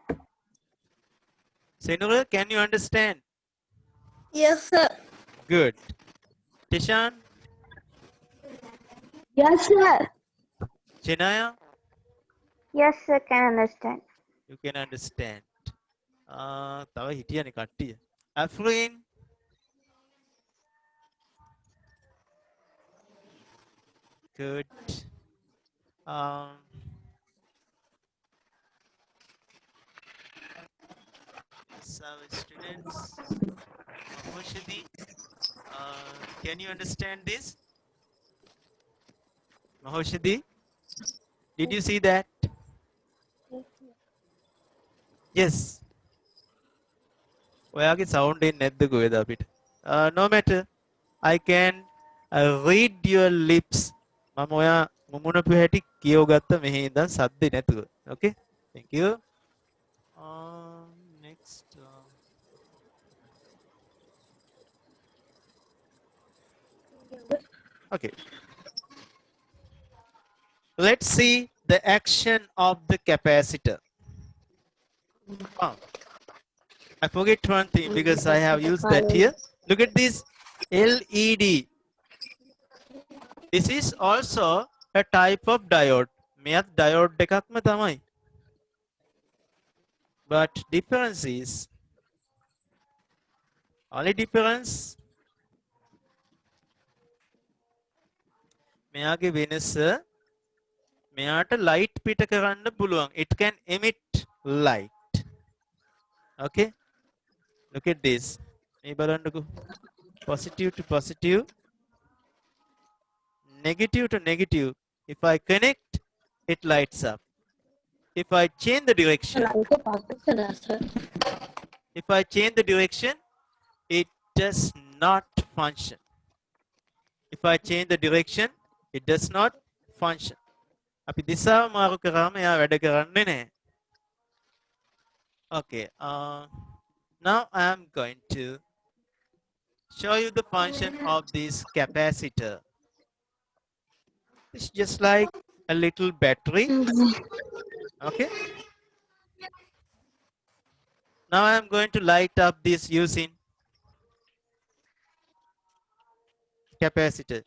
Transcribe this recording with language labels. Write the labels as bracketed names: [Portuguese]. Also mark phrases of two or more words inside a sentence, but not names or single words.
[English] Senura, can you understand? Yes, sir. Good. Tishan, Yes, sir. Chinaya, Yes, sir, can understand. You can understand. [Sinhala] තව හිටියනේ කට්ටිය. [English] Afrin. Good. Um, so students, Mahoshadi, can you understand this? Mahoshadi, did you see that? Yes. [Sinhala] ඔයාගේ sound එන්නේ නැද්ද කොහෙද අපිට? [English] No matter. I can read your lips. [Sinhala] මම ඔයා මුමුණපු හැටි කියව ගත්ත මෙහි ඉඳන් සද්දේ නැතුව. [English] Okay? Thank you. Next. Okay. Let's see the action of the capacitor. Oh, I forget one thing because I have used that here. Look at this LED. This is also a type of diode. [Sinhala] මෙයත් diode එකක්ම තමයි. [English] But difference is only difference [Sinhala] මෙයාගේ වෙනස මෙයාට light පිට කරන්න පුළුවන්. [English] It can emit light. Okay? Look at this. [Sinhala] මේ බලන්නකෝ. [English] Positive to positive. Negative to negative. If I connect, it lights up. If I change the direction, it does not function. If I change the direction, it does not function. [Sinhala] අපි දිශාව මාරු කරාම එයා වැඩ කරන්නේ නැහැ. [English] Okay. Now I am going to show you the function of this capacitor. It's just like a little battery. Okay. Now I am going to light up this using capacitor.